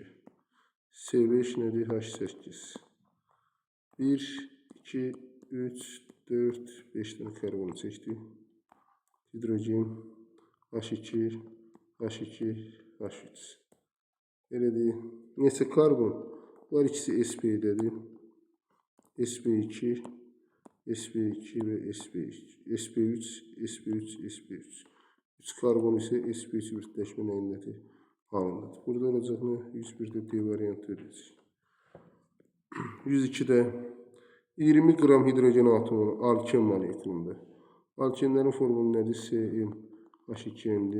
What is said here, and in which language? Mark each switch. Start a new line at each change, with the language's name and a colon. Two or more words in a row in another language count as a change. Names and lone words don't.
Azerbaijani: C5 nədir? H8. 1, 2, 3, 4, 5 dənə karbonu çəkdik. Hidrogen H2, H2, H3. Belə deyil. Neçə karbon? Bunlar ikisi sp''dədir. sp2, sp2 və sp3. sp3, sp3, sp3. 3 karbon isə sp3 birləşmə nəyindədir? Halındadır. Burada olacaq nə? 101'də D variantı ödəyəcək. 102'də 20 qram hidrogen atomu alken molekulunda. Alkenlərin formulu nədir? CN H2N'dir.